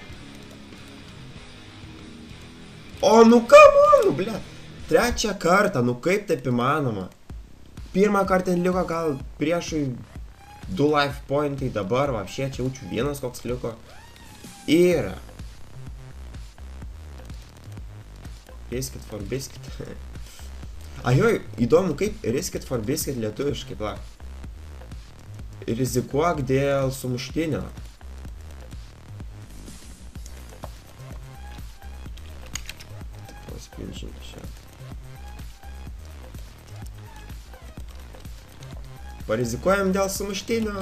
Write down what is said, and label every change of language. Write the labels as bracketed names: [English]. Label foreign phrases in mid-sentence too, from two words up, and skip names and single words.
[Lithuanian] O, nu kamon, nu, ble. Trečią kartą, nu kaip taip įmanoma? Pirmą kartą liko gal priešui 2 life pointai, dabar, va, šie čia jaučiu vienas koks liko. Yra. [English] Biscuit for biscuit. [Lithuanian] Ajoj, įdomu kaip [English] risk it for biscuit [Lithuanian] lietuviškai, pla. Rizikuok dėl sumuštinio. Paspinčinti šią. Parizikuojam dėl sumuštinio.